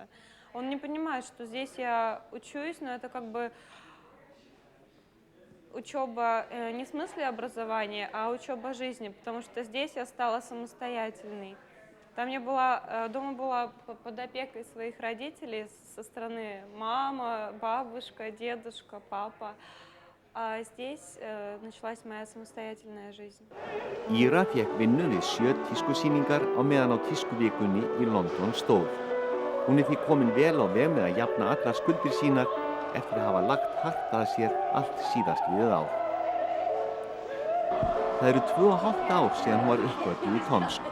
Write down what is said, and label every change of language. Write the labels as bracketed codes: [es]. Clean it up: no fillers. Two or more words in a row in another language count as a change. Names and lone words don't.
[ru] Он не понимает, что здесь я учусь, но это как бы учеба не в смысле образования, а учеба жизни, потому что здесь я стала самостоятельной. Там я была, дома была под опекой своих родителей со стороны мама, бабушка, дедушка, папа. А здесь началась моя самостоятельная жизнь. [is] Íra fékk vinnu við 7 tískusýningar á meðan á tískuvikunni í London stóð. Hún því komin vel á veg með að jafna allar skuldir sínar eftir að hafa lagt hart að sér allt síðastliðið ár. Það eru 2,5 ár síðan hún var uppgötvuð í Tomsk.